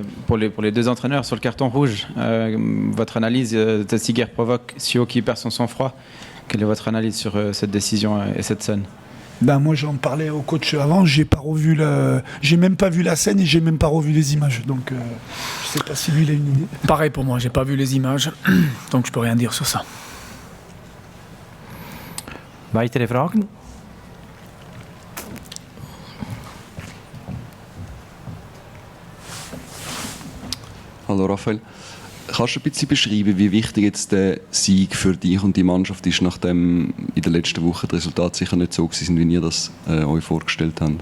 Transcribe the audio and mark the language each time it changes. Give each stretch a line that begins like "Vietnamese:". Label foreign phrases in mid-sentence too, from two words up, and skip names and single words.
French: Pour les deux entraîneurs, sur le carton rouge, votre analyse, Tessiguer provoque Sio qui perd son sang-froid. Quelle est votre analyse sur cette décision et cette scène? Moi j'en parlais au coach avant, j'ai même pas vu la scène et j'ai même pas revu les images. Donc je sais pas si lui il a une idée. Pareil pour moi, j'ai pas vu les images, donc je peux rien dire sur ça.
German: Weitere Fragen? Hallo Raphael, kannst du ein bisschen beschreiben, wie wichtig jetzt der Sieg für dich und die Mannschaft ist, nachdem in der letzten Woche die Resultate sicher nicht so sind, wie ihr das euch vorgestellt habt?